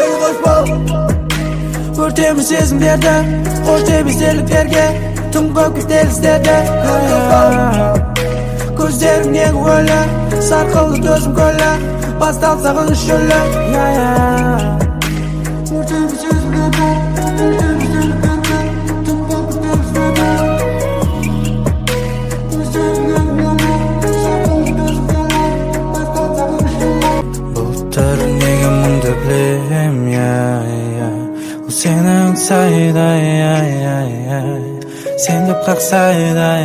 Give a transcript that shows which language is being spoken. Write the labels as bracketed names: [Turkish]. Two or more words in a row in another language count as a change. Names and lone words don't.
[Kazakh] Өртеме сезімдерді қош деп естеліктерге Тым көп кептелістерде Көздерің неге өлі сарқылды төзім көлі Басталды сағыныш шөлі Өртеме сезімдерді [Uzbek] Bulutlar nega mungda bilem O sening sayda Sen deb qaqsayda